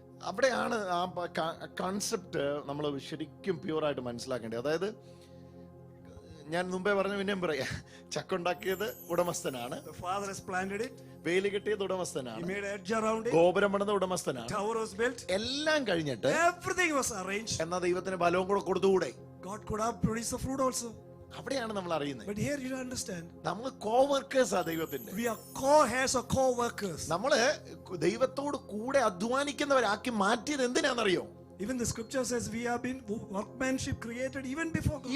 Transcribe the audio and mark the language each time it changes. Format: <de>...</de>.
<ml>അവിടെയാണ് ആ കൺസെപ്റ്റ് നമ്മൾ ശരിക്കും പ്യൂറായിട്ട് മനസ്സിലാക്കേണ്ടത്. അതായത് ഞാൻ മുമ്പേ പറഞ്ഞു, പിന്നെയും പറയാം, ചക്കുണ്ടാക്കിയത് ഉടമസ്ഥനാണ്,</ml> <en>The father has planted it.</en> <ml>വേലി കെട്ടിയത് ഉടമസ്ഥനാണ്,</ml> <en>He made an edge around it.</en> <ml>ഗോപുരം പണിത് ഉടമസ്ഥനാണ്.</ml> <en>Tower was built.</en> <ml>എല്ലാം കഴിഞ്ഞിട്ട്</ml> <en>Everything was arranged.</en> <ml>എന്നാ ദൈവത്തിന് ബലവും കൂടെ കൊടുത്തുകൂടെ?</ml> <en>God could have produced the fruit also.</en> <ml>അവിടെയാണ് നമ്മൾ അറിയുന്നത്.</ml> <en>But here you don't understand.</en> <ml>നമ്മൾ കോവർക്കേഴ്സാ ദൈവത്തിന്റെ.</ml> <en>We are co-heirs or co-workers.</en> <ml>നമ്മള് ദൈവത്തോട് കൂടെ അധ്വാനിക്കുന്നവരാക്കി മാറ്റിയത് എന്തിനാണെന്നറിയോ?</ml> <en>Even the scripture says we have been workmanship created even before God.</en>